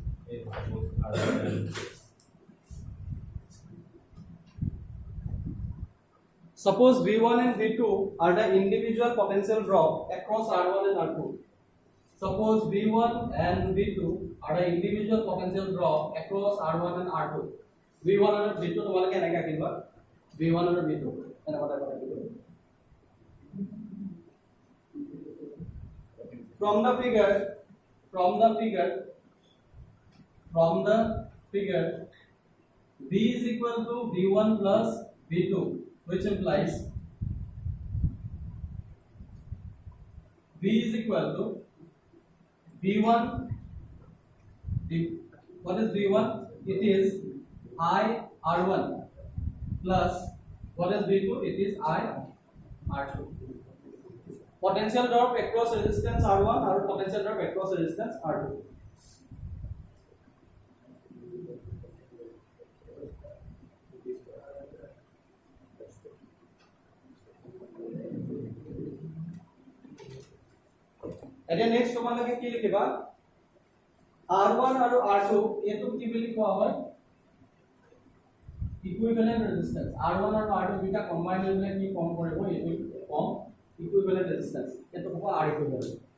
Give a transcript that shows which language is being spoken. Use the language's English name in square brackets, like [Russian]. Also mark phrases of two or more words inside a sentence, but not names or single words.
[English] Suppose V1 and V2 are the individual potential drop across R1 and R2. Suppose V1 and V2 are the individual potential drop across R1 and R2. V1 and V2 [Assamese] তোমালোকে এনেকা কিবা [English] V1 and V2 [Assamese] এনেকা কথা কিবা [English] from the figure V is equal to V1 plus V2, which implies V is equal to V1. What is V1? It is I R1 plus what is V2? It is I R2. Potential drop across resistance R1 or potential drop across resistance R2. [Assamese] এতিয়া নেক্সট তোমালোকে কি লিখিবা, R1 আৰু R2 এটো কি বুলি কোৱা হয়, [English] equivalent resistance. [Assamese] R1 আৰু R2 দুটা কম্বাইন হ'লে কি ফৰ্ম কৰিব, এটো ফৰ্ম [English] equivalent resistance. [Assamese] এটো হ'ব R ইকুইভ্যালেন্ট.